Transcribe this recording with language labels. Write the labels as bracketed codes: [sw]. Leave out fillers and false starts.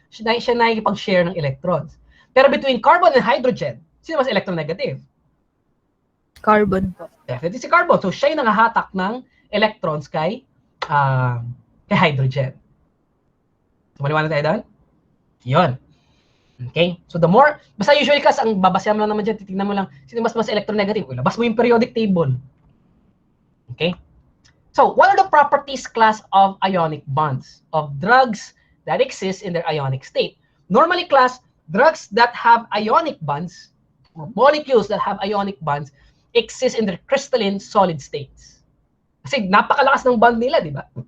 [tl] Siya nakikipag-share ng electrons. Pero [en] between carbon and hydrogen, [tl] sino mas electronegative? Carbon po. [en] Definitely si carbon. [tl] So siya yung nangahatak ng electrons kay hydrogen. So maliwanag tayo doon? Yun. Okay? [en] So the more, [tl] basta usually kasi ang babasyan mo lang naman dyan, titignan mo lang, sino mas electronegative? Labas mo yung periodic table. Okay? [en] So what are the properties class of ionic bonds? Of drugs that exist in their ionic state. Normally class, drugs that have ionic bonds, or molecules that have ionic bonds, exist in their crystalline solid states. [tl] Kasi napakalakas ng bond nila, di ba?